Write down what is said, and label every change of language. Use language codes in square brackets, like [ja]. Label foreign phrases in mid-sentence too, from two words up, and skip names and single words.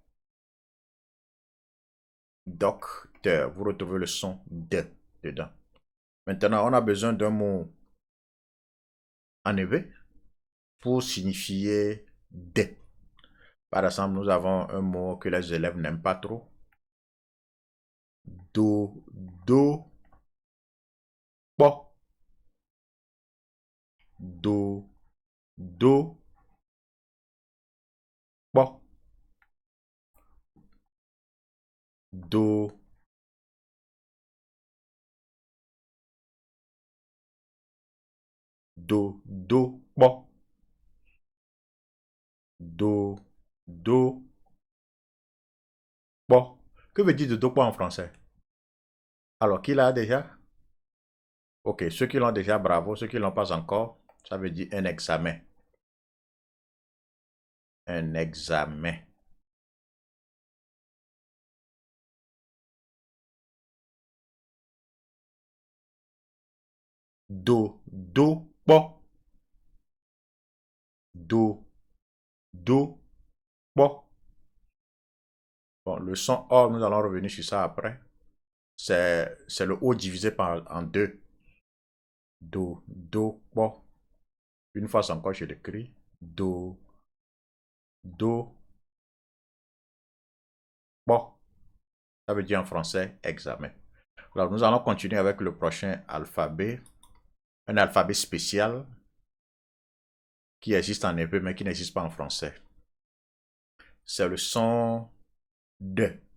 [fr] Docteur. Vous retrouvez le son de dedans. Maintenant, on a besoin d'un mot enlevé pour signifier de. Par exemple, nous avons un mot que les élèves n'aiment pas trop. Do, do, po. Do, do, po. Do, do, po. Do, do, po. Que veut dire de do, po en français? Alors, qui l'a déjà? Ok, ceux qui l'ont déjà, bravo. Ceux qui ne l'ont pas encore, ça veut dire un examen. Un examen. Do, do, po. Do, do, po. Bon, le son O, nous allons revenir sur ça après. C'est le O divisé en deux. Do, do, po. Une fois encore, je l'écris. Do, do, po. Ça veut dire en français examen. Alors, nous allons continuer avec le prochain alphabet. Un alphabet spécial qui existe en hébreu mais qui n'existe pas en français. C'est le son de.